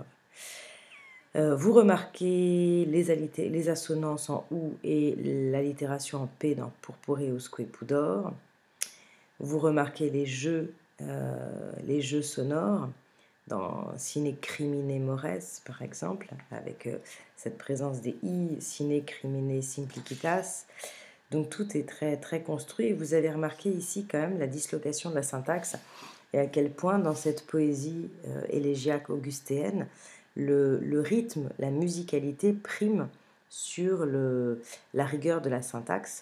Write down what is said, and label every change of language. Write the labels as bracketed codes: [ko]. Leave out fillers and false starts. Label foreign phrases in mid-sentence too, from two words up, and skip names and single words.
[fr] Vous remarquez les assonances en OU et l'allitération en P dans [la] purpureusque pudor. [fr] Vous remarquez les jeux sonores dans [la] Sine crimine mores, [fr] par exemple, avec cette présence des I, [la] Sine crimine simplicitas. [fr] Donc tout est très, très construit. Vous avez remarqué ici quand même la dislocation de la syntaxe et à quel point dans cette poésie élégiaque augustéenne, le rythme, la musicalité prime sur la rigueur de la syntaxe.